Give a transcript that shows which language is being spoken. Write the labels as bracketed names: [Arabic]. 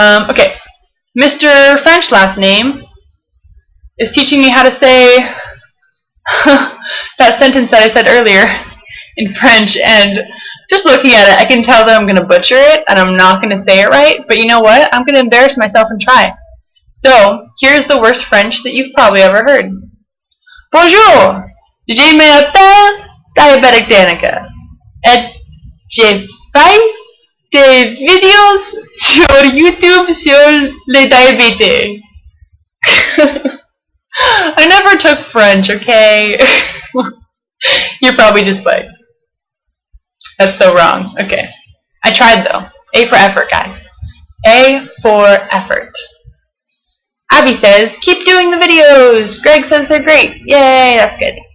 [English] Okay, Mr. French last name is teaching me how to say that sentence that I said earlier in French, and just looking at it, I can tell that I'm going to butcher it and I'm not going to say it right. But you know what? I'm going to embarrass myself and try. So here's the worst French that you've probably ever heard. [French] Bonjour, je m'appelle diabetic Danica, et je fais des vidéos sur YouTube sur les diabètes. [English] I never took French, okay? You're probably just like, that's so wrong. Okay. I tried though. A for effort, guys. A for effort. Abby says, keep doing the videos. Greg says they're great. Yay, that's good.